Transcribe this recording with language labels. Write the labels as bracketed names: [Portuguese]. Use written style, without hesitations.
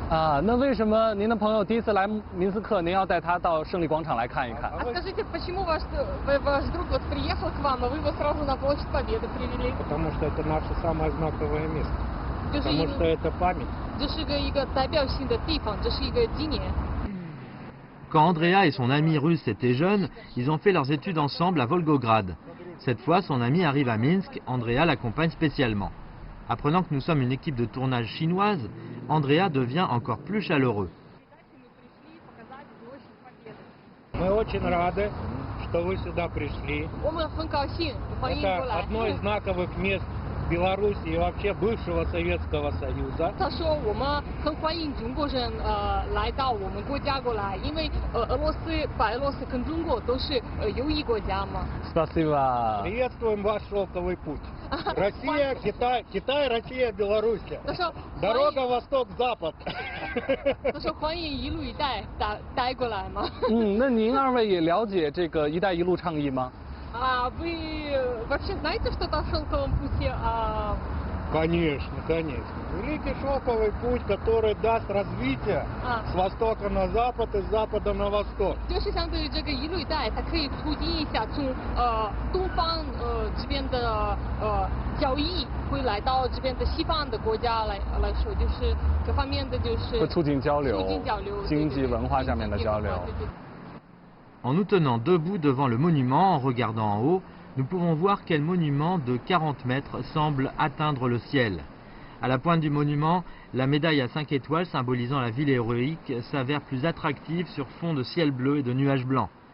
[Chinese] 啊，那为什么您的朋友第一次来明斯克，您要带他到胜利广场来看一看？ [Russian] Скажите, почему ваш друг вот приехал к вам, а вы его сразу на Площадь Победы привели? Потому что это наше самое знаковое место. Потому что это память. [Chinese] 这是一个代表性的地方，这是一个纪念。 [French] Quand Andrea et son ami russe étaient jeunes, ils ont fait leurs études ensemble à Volgograd. Cette fois, son ami arrive à Minsk, Andrea l'accompagne spécialement. Apprenant que nous sommes une équipe de tournage chinoise, Andrea devient encore plus chaleureux. [Russian] Мы очень рады, что вы сюда пришли. Это одно из знаковых мест Беларуси и вообще бывшего Советского Союза. [Chinese] 他说我们很欢迎中国人来到我们国家过来，因为俄罗斯、白俄罗斯跟中国都是友谊国家嘛。 [Russian] Спасибо. Приветствуем ваш шелковый путь. Россия, Китай, Китай, Россия, Беларусь. Дорога восток-запад. [Chinese] 他说欢迎一路一带带过来嘛。那您二位也了解这个“一带一路”倡议吗？ [Russian] А вы вообще знаете что-то о шелковом пути? Конечно, конечно. Великий шелковый путь, который даст развитие с востока на запад и с запада на восток. [Chinese] 就是相对于这个一路一带，它可以促进一下从东方这边的交易会来到这边的西方的国家来说，就是各方面的就是会促进交流，经济文化上面的交流。 [French] En nous tenant debout devant le monument, en regardant en haut, nous pouvons voir quel monument de 40 mètres semble atteindre le ciel. À la pointe du monument, la médaille à 5 étoiles symbolisant la ville héroïque s'avère plus attractive sur fond de ciel bleu et de nuages blancs.